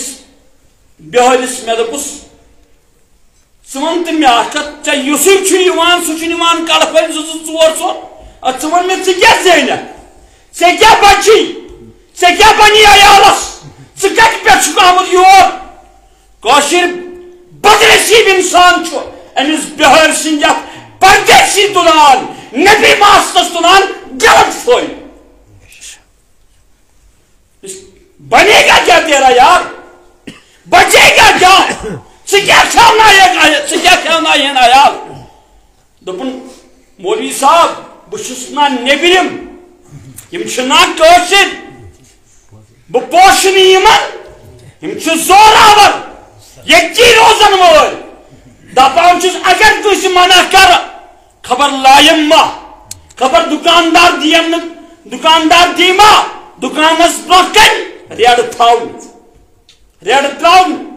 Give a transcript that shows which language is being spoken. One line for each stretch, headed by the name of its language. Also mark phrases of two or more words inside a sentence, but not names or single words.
Kashmiri: بِہٲرِس مےٚ دوٚپُس ژٕ وَن تہٕ مےٚ اکھ کتھ ژےٚ یُسُے چھُ یِوان سُہ چھُ نِوان کڑٕ پھٔلۍ 2 4 ژٕ وَن مےٚ ژٕ کیٛاہ زینکھ ژےٚ کیٛاہ بچی ژےٚ کیٛاہ بنی عیالس ژٕ کتہِ پٮ۪ٹھ چھُکھ آمُت یور کٲشِر بدنصیٖب انسان چھُ أمِس بِہٲرۍ سٕنٛدِ یتھ پردیسی تُلان نبی ماستس تُلان غلط فٲیدٕ
Urdu: بنے گا کیا تیرا یار بچے گا کیا
Kashmiri: ژٕ کیٛاہ کھٮ۪ونایہن عیال دوٚپُن مولوی صاحب بہٕ چھُس نا نیبرِم یِم چھِ نا کٲشِر بہٕ پوشہٕ نہٕ یِمن یِم چھِ زوراور ییٚتی روزن وٲلۍ دپان چھُس اگر کٲنٛسہِ منع کرٕ خبر لایم ما خبر دُکاندار دِیم نہٕ دُکاندار دی ما دُکانس برونٛہہ کنہِ ریڈٕ تھاونہِ ریڈٕ تراونہِ